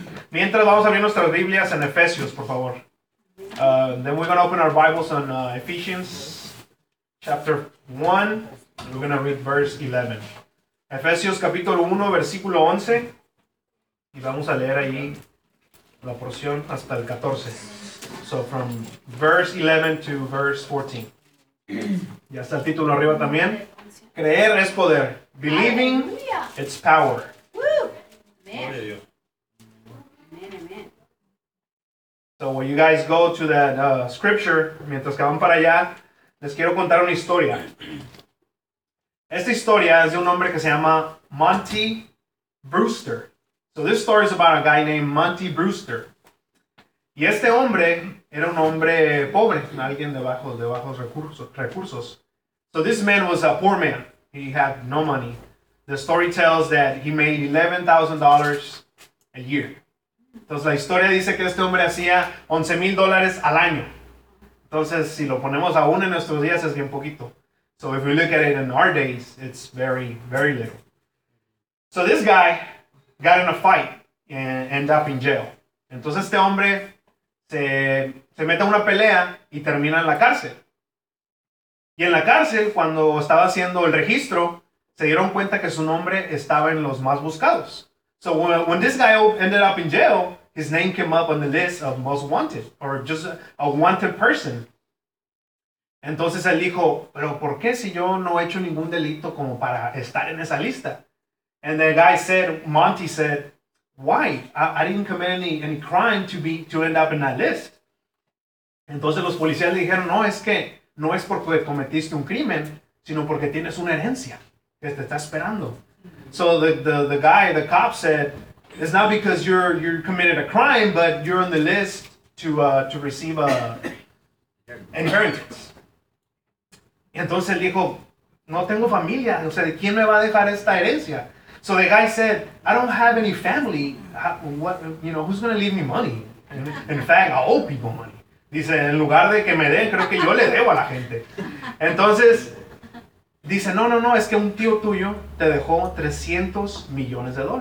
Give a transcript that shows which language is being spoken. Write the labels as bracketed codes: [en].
[es] Mientras vamos a abrir nuestras Biblias en Efesios, por favor. [en] Then we're going to open our Bibles on Ephesians chapter 1. And we're going to read verse 11. [es] Efesios capítulo 1, versículo 11. Y vamos a leer ahí la porción hasta el 14. [en] So from verse 11 to verse 14. [es] Ya está el título arriba también. Creer es poder. [en] Believing, hallelujah, it's power. Amen. So when you guys go to that scripture, [es] mientras que van para allá, les quiero contar una historia. Esta historia es de un hombre que se llama Monty Brewster. [en] So this story is about a guy named Monty Brewster. [es] Y este hombre era un hombre pobre, alguien de bajos recursos. [en] So this man was a poor man. He had no money. The story tells that he made $11,000 a year. [es] Entonces la historia dice que este hombre hacía $11,000 al año. Entonces si lo ponemos aún en nuestros días es bien poquito. [en] So if we look at it in our days, it's very, very little. So this guy got in a fight and ended up in jail. [es] Entonces este hombre se mete a una pelea y termina en la cárcel. Y en la cárcel, cuando estaba haciendo el registro, se dieron cuenta que su nombre estaba en los más buscados. [en] So when this guy ended up in jail, his name came up on the list of most wanted, or just a wanted person. [es] Entonces él dijo, pero ¿por qué si yo no he hecho ningún delito como para estar en esa lista? [en] And the guy said, Monty said, why? I didn't commit any crime to end up in that list. [es] Entonces los policías le dijeron, no, es que no es porque cometiste un crimen, sino porque tienes una herencia que te está esperando. [en] So the guy, the cop said, it's not because you committed a crime, but you're on the list to receive an inheritance. [es] Y entonces él dijo, no tengo familia. O sea, ¿quién me va a dejar esta herencia? [en] So the guy said, I don't have any family. Who's going to leave me money? In fact, I owe people money. [es] Dice, en lugar de que me den, creo que yo le debo a la gente. Entonces, dice, no, es que un tío tuyo te dejó $300 million.